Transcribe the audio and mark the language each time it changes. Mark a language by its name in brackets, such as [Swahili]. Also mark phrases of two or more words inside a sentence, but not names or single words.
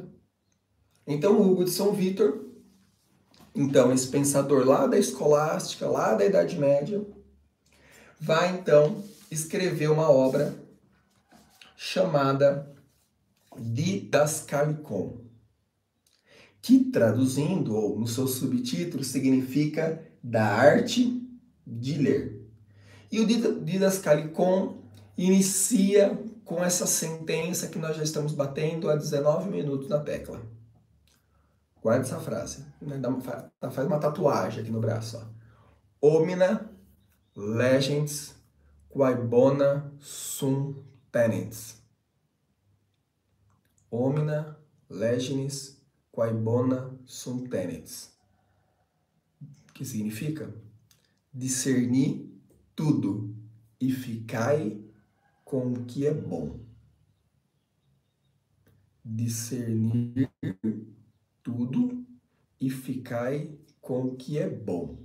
[Portuguese] Então, Hugo de São Vítor, então, esse pensador lá da escolástica, lá da Idade Média, vai então escrever uma obra chamada Didascalicon, que traduzindo, ou no seu subtítulo, significa da arte de ler. E o Didascalicon inicia com essa sentença que nós já estamos batendo há 19 minutos na tecla. Guarda essa frase. Faz uma tatuagem aqui no braço. Ó. [Latin] Omnia legens quae bona sum tenens. Omnia legens quae bona sum tenens. [Portuguese] Que significa discernir tudo e ficai com o que é bom. Discernir tudo e ficai com o que é bom.